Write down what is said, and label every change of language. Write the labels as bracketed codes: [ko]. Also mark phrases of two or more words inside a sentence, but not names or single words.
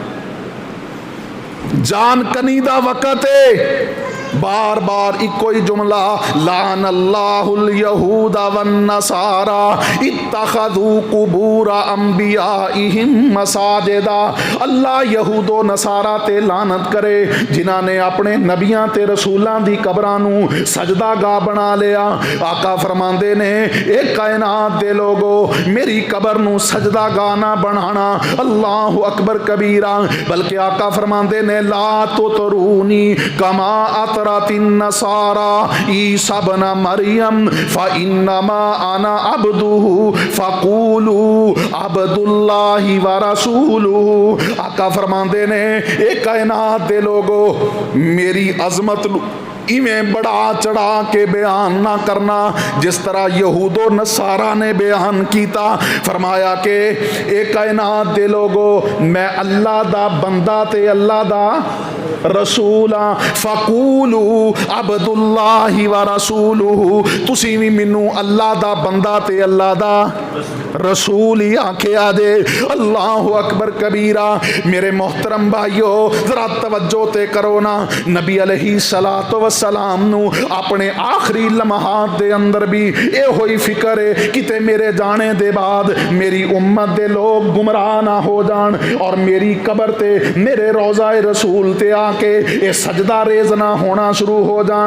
[pa] جان کنی دا وقت اے، بار بار اکو ہی جملہ [ar] لعن الله اليهود والنصارى اتخذوا قبور أنبيائهم مساجد. [pa] اللہ یہود و نصاریٰ تے لعنت کرے جنہاں نے اپنے نبیاں تے رسولاں دی قبراں نوں سجدہ گاہ بنا لیا. آقا فرماندے نے اے کائنات دے لوکو میری قبر نوں سجدہ گاہ نہ بنانا. [ar] الله أكبر كبيرا. [pa] بلکہ آقا فرماندے نے [ar] لا تطروني كما أطرت النصارى عيسى ابن مريم فإنما أنا عبده فقولوا عبد الله ورسوله. [pa] آقا فرماندے نے اے کائنات دے لوکو میری عظمت انج ودھا چڑھا کے بیان نہ کرنا جس طرح یہود و نصاریٰ نے بیان کیتا. فرمایا کہ اے کائنات دے لوکو میں اللہ دا بندہ تے اللہ دا رسول ہاں. [ar] فقولوا عبد الله ورسوله. [pa] تسی بھی مینوں اللہ دا بندہ تے اللہ دا رسول ہی آکھیا جے. [ar] الله أكبر كبيرا. [pa] میرے محترم بھائیو ذرا توجہ تے کرو ناں. نبی [ar] عليه الصلاة والسلام [pa] نوں اپنے آخری لمحات دے اندر بھی ایہ ہوئی فکر اے کتے میرے جان دے بعد میری امت دے لوک گمراہ نہ ہو جان اور میری قبر تے میرے روضۂ رسول تے آ کے ایہ سجدہ ریز نہ ہونا شروع ہو جان.